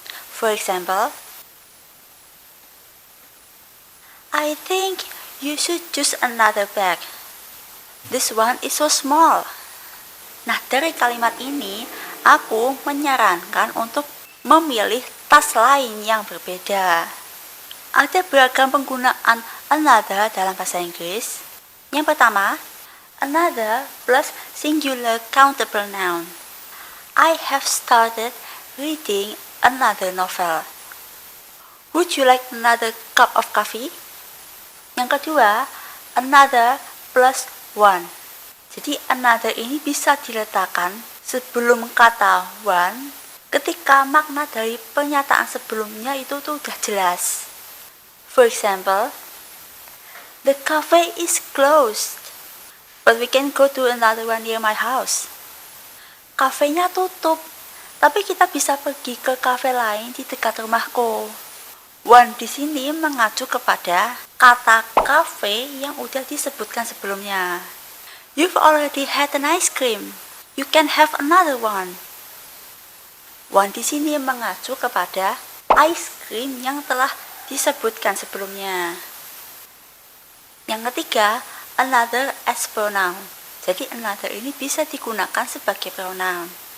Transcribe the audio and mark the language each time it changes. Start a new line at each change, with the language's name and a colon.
English: For example, I think you should choose another bag. This one is so small.
Indonesian: Nah, dari kalimat ini aku menyarankan untuk memilih tas lain yang berbeda. Ada beragam penggunaan another dalam bahasa Inggris. Yang pertama,
English: another plus singular countable noun. I have started reading another novel. Would you like another cup of coffee?
Indonesian: Yang kedua,
English: another plus one.
Indonesian: Jadi another ini bisa diletakkan sebelum kata one ketika makna dari pernyataan sebelumnya itu tuh udah jelas.
English: For example, the cafe is closed, but we can go to another one near my house.
Indonesian: Kafenya tutup, tapi kita bisa pergi ke kafe lain di dekat rumahku. One di sini mengacu kepada kata cafe yang udah disebutkan sebelumnya.
English: You've already had an ice cream. You can have another one.
Indonesian: One di sini mengacu kepada ice cream yang telah disebutkan sebelumnya. Yang ketiga,
English: another as pronoun.
Indonesian: Jadi another ini bisa digunakan sebagai pronoun.